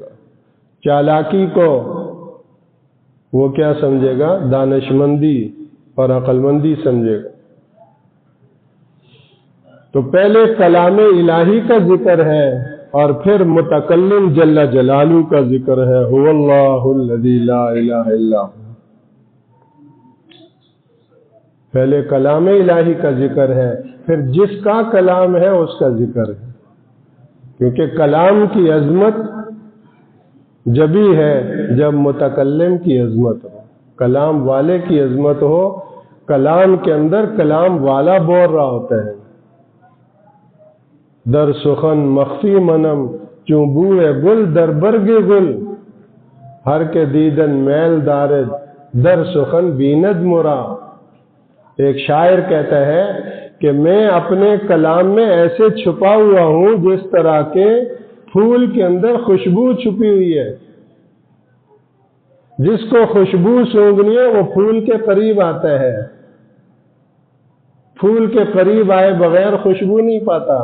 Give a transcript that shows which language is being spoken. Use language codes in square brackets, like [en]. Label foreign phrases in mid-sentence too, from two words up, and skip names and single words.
[ur] چالاکی کو وہ کیا سمجھے گا؟ دانش مندی اور عقل مندی سمجھے گا۔ تو پہلے کلام الہی کا ذکر ہے اور پھر متکلم [ar] جل جلالہ [ur] کا ذکر ہے، [ar] هو اللہ الذی لا الہ الا هو۔ [ur] پہلے کلام الہی کا ذکر ہے، پھر جس کا کلام ہے اس کا ذکر ہے، کیونکہ کلام کی عظمت جبھی ہے جب متکلم کی عظمت ہو، کلام والے کی عظمت ہو۔ کلام کے اندر کلام والا بول رہا ہوتا ہے۔ [fa] در سخن مخفی منم چون بوئے گل در برگ گل، ہر کے دیدن میل دارد در سخن بیند مرا۔ [ur] ایک شاعر کہتا ہے کہ میں اپنے کلام میں ایسے چھپا ہوا ہوں جس طرح کے پھول کے اندر خوشبو چھپی ہوئی ہے۔ جس کو خوشبو سونگنی ہے وہ پھول کے قریب آتا ہے، پھول کے قریب آئے بغیر خوشبو نہیں پاتا۔